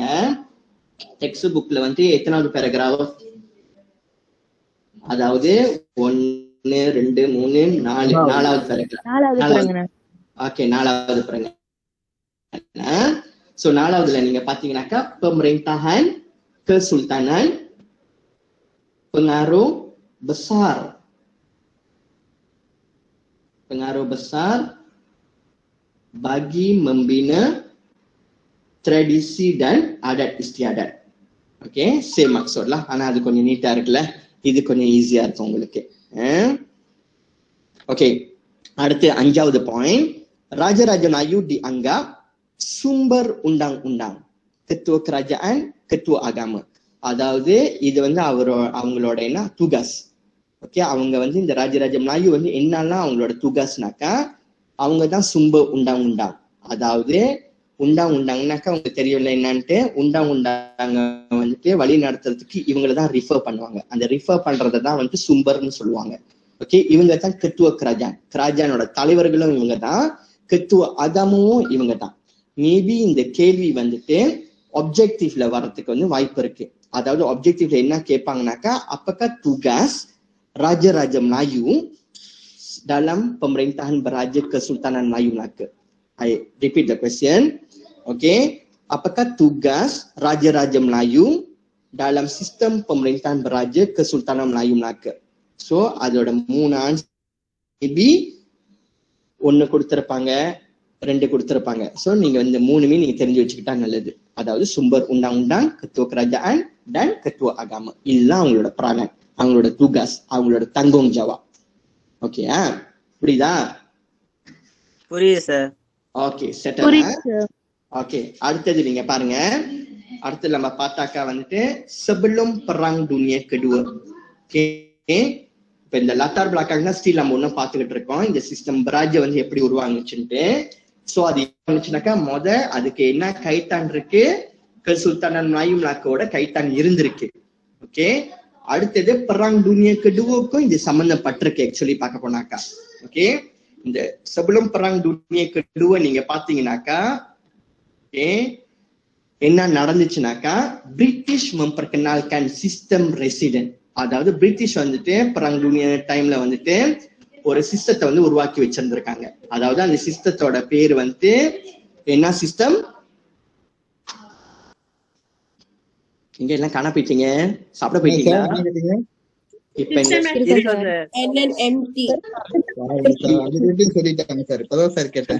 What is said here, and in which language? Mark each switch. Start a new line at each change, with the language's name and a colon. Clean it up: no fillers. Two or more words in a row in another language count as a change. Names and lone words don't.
Tamil: டெக்ஸ்ட் புக்ல வந்து எத்தனாவது பேராகிராஃப்? அதாவது 1 2 3 4 4வது பேராகிராஃப். ஓகே, 4வது பேராகிராஃப். சோ 4வதுல நீங்க பாத்தீங்கன்னாக்கா
Malay: pemerintahan kesultanan pengaruh besar bagi membina tradisi dan adat istiadat.
English: okay, same maksudlah.
Tamil: ஆனா அது கொஞ்சம் நீட்டா இருக்குல்ல, இது கொஞ்சம் ஈஸியா இருக்கும் உங்களுக்கு. ஓகே, அடுத்து 5வது பாயிண்ட்.
Malay: Raja-Raja Melayu dianggap sumber undang-undang, ketua kerajaan, ketua agama.
Tamil: அதாவது இது வந்து அவங்களோட என்ன துகாஸ். ஓகே, அவங்க வந்து இந்த ராஜராஜ மலாயு வந்து என்னெல்லாம் அவங்களோட துகாஸ்னாக்கா, அவங்க தான்
Malay: sumber undang.
Tamil: அதாவது உண்டாங்கனாக்கா அவங்க தெரியல என்னன்ட்டு, உண்டாங்க வந்துட்டு வழி நடத்துறதுக்கு இவங்களை தான் ரிஃபர் பண்ணுவாங்க. அந்த ரிஃபர் பண்றதை தான் வந்து சும்பர்னு சொல்லுவாங்க. ஓகே, இவங்க தான்
Malay: ketua kerajaan
Tamil: தலைவர்களும் இவங்க தான்,
Malay: ketua agama
Tamil: இவங்க தான். மேபி இந்த கேள்வி வந்துட்டு ஆப்ஜெக்டிவ்ல வர்றதுக்கு வந்து வாய்ப்பு இருக்கு. அதாவது ஆப்ஜெக்டிவ்ல என்ன கேட்பாங்கனாக்கா,
Malay: apakah tugas Raja-Raja Melayu dalam pemerintahan Beraja Kesultanan Melayu Melaka?
English: I repeat the question.
Malay: Okay, apakah tugas Raja-Raja Melayu dalam sistem pemerintahan Beraja Kesultanan Melayu Melaka?
Tamil: So அதோட 3 ஆன்சர் மேபி 1 கொடுத்திருப்பாங்க, 2 கொடுத்திருப்பாங்க. சோ நீங்க இந்த 3மே நீங்க தெரிஞ்சு வச்சுக்கிட்டா நல்லது.
Malay: அதாவது sumber undang-undang, ketua kerajaan dan ketua agama.
Tamil: இதுதான் அவங்களோட பிராணன், அவங்களோட துகாஸ், அவங்களோட
Malay: tanggung jawab.
Tamil: ஓகேயா? புரியுதா? புரியுது சார். ஓகே, செட்டல். ஓகே, அடுத்தது நீங்க பாருங்க. அடுத்து நம்ம பார்த்தாக்கா வந்துட்டு
Malay: sebelum perang dunia kedua.
Tamil: ஓகே, இப்ப இந்த
Malay: latar belakang
Tamil: தான் ஸ்டில் நம்ம ஒன்னும் பார்த்துக்கிட்டு இருக்கோம். இந்த
Malay: sistem beraja
Tamil: வந்து எப்படி உருவாங்குச்சுன்ட்டு. சோ அது இருந்துச்சுனாக்கா அதுக்கு என்ன கைத்தான் இருக்கு? சுல்தானன் மலாயு மலாக்கோட கைத்தான் இருந்திருக்கு. ஓகே, அடுத்தது
Malay: perang dunia kedua-
Tamil: க்கும் இது சம்பந்தப்பட்டிருக்கு ஆக்சுவலி பார்க்க போனாக்கா. ஓகே, இந்த
Malay: sebelum perang dunia kedua
Tamil: நீங்க பாத்தீங்கன்னாக்கா என்ன நடந்துச்சுனாக்கா, பிரிட்டிஷ்
Malay: memperkenalkan sistem resident.
Tamil: அதாவது பிரிட்டிஷ் வந்துட்டு
Malay: perang dunia
Tamil: டைம்ல வந்துட்டு ஒரு சிஸ்டத்தை வந்து உருவாக்கி வச்சிருந்திருக்காங்க. அதாவது அந்த சிஸ்டத்தோட பேர் வந்து என்ன சிஸ்டம்? இங்க எல்லாம் காண போயிட்டீங்க, சாப்பிட போயிட்டீங்களா? இப்ப சொல்லிட்டாங்க சார், இப்பதான் சார் கேட்டேன்.